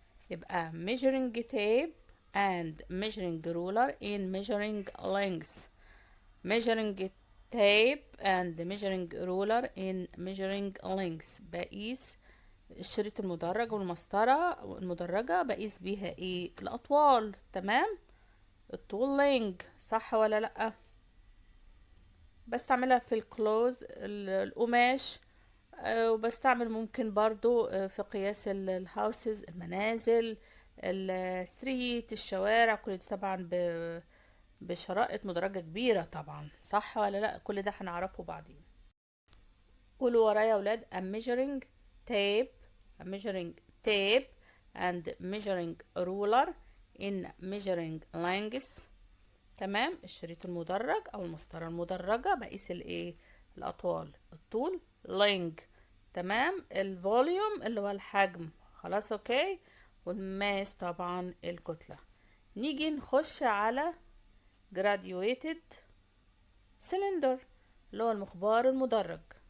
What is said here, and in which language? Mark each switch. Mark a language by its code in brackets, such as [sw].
[en] يبقى measuring tape and measuring ruler in measuring length. measuring tape and measuring ruler in measuring length، [ar] بقيس الشريط المدرج والمسطرة المدرجة بقيس بيها ايه؟ الأطوال. تمام. الطول لينج، صح ولا لأ؟ بستعملها في الكلوز القماش. وبستعمل ممكن برضو في قياس الهاوسز المنازل، الستريت الشوارع، كل دي طبعا بشرائط مدرجة كبيرة طبعا، صح ولا لأ؟ كل ده هنعرفه بعدين. قولوا ورايا يا ولاد. [en] a measuring tape a measuring tape and measuring ruler in measuring lengths. [ar] تمام. الشريط المدرج او المسطرة المدرجة بقيس الايه؟ الاطوال. الطول length. تمام. الفوليوم اللي هو الحجم. خلاص اوكي. والماس طبعا الكتلة. نيجي نخش على graduated cylinder اللي هو المخبار المدرج.